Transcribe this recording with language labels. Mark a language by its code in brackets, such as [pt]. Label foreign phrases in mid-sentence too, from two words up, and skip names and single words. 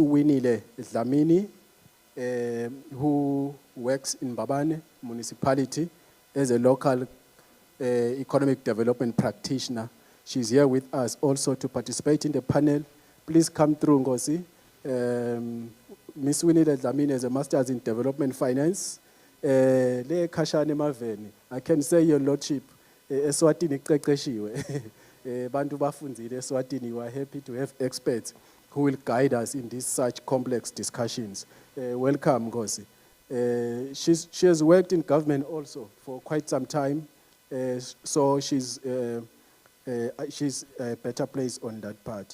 [en] Winile Dlamini, who works in Babane municipality as a local economic development practitioner. She's here with us also to participate in the panel. Please come through, Ngosi. Ms. Winile Dlamini has a master's in development finance. I can say, Your Lordship, [ss] Eswatini qeqeshiwe. Bantu bafunzile Eswatini, [en] we are happy to have experts who will guide us in these such complex discussions. Welcome, Ngosi. She has worked in government also for quite some time, so she's a better place on that part.